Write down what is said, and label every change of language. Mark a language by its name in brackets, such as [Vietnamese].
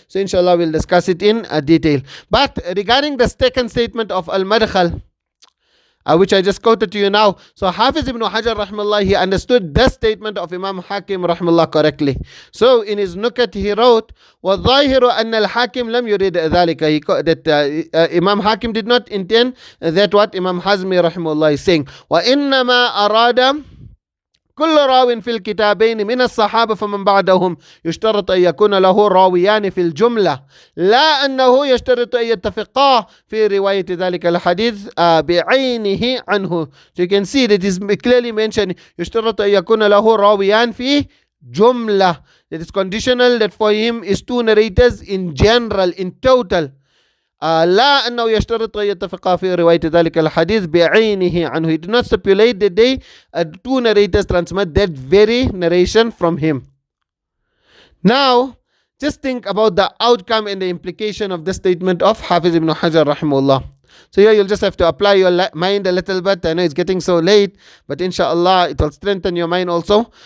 [English] So inshallah we'll discuss it in detail. But regarding the second statement of al-Madkhal, which I just quoted to you now. So Hafiz ibn Hajar rahimahullah, he understood the statement of Imam Hakim rahimahullah correctly. So in his Nukat he wrote, [Arabic] وَالظَّاهِرُ أَنَّ الْحَاكِمْ لَمْ يُرِدْ ذَلِكَ, [English] that Imam Hakim did not intend that what Imam Hazmi rahimahullah is saying. [Arabic] وَإِنَّمَا أَرَادَ كل راو في الكتابين من الصحابة فمن بعدهم يشترط أن يكون له راويان في الجملة لا أنه يشترط أن يتفقا في رواية ذلك الحديث بعينه عنه. [English] So you can see that is clearly mentioned [Arabic] يشترط أن يكون له راويان في جملة. [English] That is conditional, that for him is two narrators in general, in total. [Arabic] لا أنه يشترط أن يتفقا في رواية ذلك الحديث بعينه عنه. [English] He did not stipulate that they two narrators transmit that very narration from him. Now, just think about the outcome and the implication of the statement of Hafiz ibn Hajar rahimahullah. So here you'll just have to apply your mind a little bit. I know it's getting so late, but inshallah it will strengthen your mind also.